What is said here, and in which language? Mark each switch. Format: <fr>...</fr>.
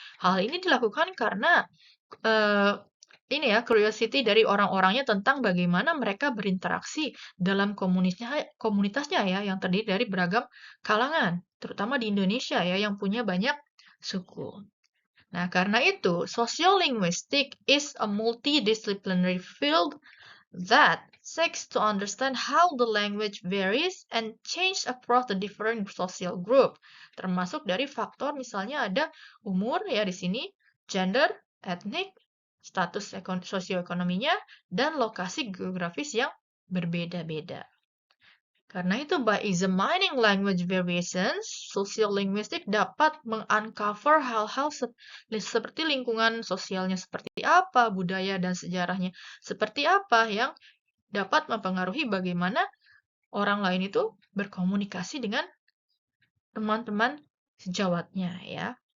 <id>Hal ini dilakukan karena ini ya curiosity dari orang-orangnya tentang bagaimana mereka berinteraksi dalam komunitasnya ya yang terdiri dari beragam kalangan, terutama di Indonesia ya yang punya banyak suku. Nah, karena itu,</id> <en>sociolinguistic is a multidisciplinary field that seeks to understand how the language varies and change across the different social group.</en> <id>Termasuk dari faktor misalnya ada umur ya di sini, gender, ethnic, status sosioekonominya, dan lokasi geografis yang berbeda-beda. Karena itu,</id> <en>by examining language variations,</en> <id>sociolinguistic dapat meng-uncover hal-hal seperti lingkungan sosialnya seperti apa, budaya dan sejarahnya seperti apa yang dapat mempengaruhi bagaimana orang lain itu berkomunikasi dengan teman-teman sejawatnya ya.</id>